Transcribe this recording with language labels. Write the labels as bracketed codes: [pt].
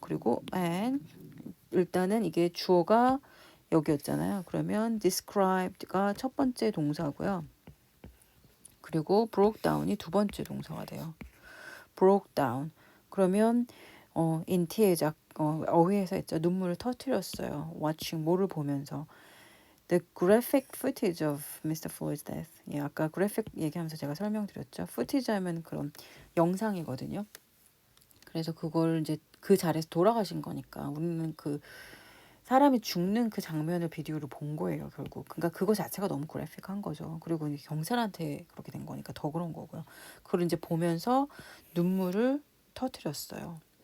[ko] 그리고 and 일단은 이게 주어가 여기였잖아요. 그러면 described가 첫 번째 동사고요. 그리고 broke down이 두 번째 동사가 돼요. [en] broke down. [ko] 그러면 in tears 어휘에서 했죠. 눈물을 터뜨렸어요. [en] watching [ko] 뭐를 보면서 [en] The graphic footage of Mr. Floyd's death. [ko] 예, 아까 graphic 얘기하면서 제가 설명드렸죠. footage 하면 그런 영상이거든요. 그래서 그걸 이제 그 자리에서 돌아가신 거니까 우리는 그 사람이 죽는 그 장면을 비디오로 본 거예요, 결국. 그러니까 그거 자체가 너무 그래픽한 거죠. 그리고 이게 경찰한테 그렇게 된 거니까 더 그런 거고요. 그걸 이제 보면서 눈물을 터뜨렸어요.